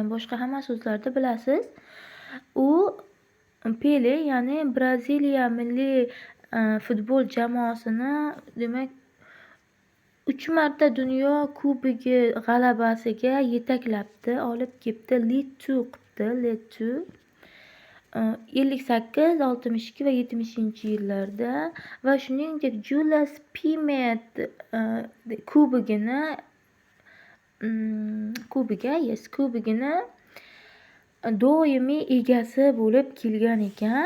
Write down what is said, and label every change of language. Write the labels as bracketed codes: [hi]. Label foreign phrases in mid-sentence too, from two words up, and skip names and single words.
[uz] Boshqa hamma so'zlarni bilasiz. U Pele, ya'ni Braziliya milliy futbol jamoasini, demak, 3 marta dunyo kubogi g'alabasiga yetaklabdi, olib kelibdi, [en] lead to qilibdi, lead to [uz] 58, 62 va 70-yillarda va shuningdek Julius Pimet kubigini doimiy egasi bo'lib kelgan ekan.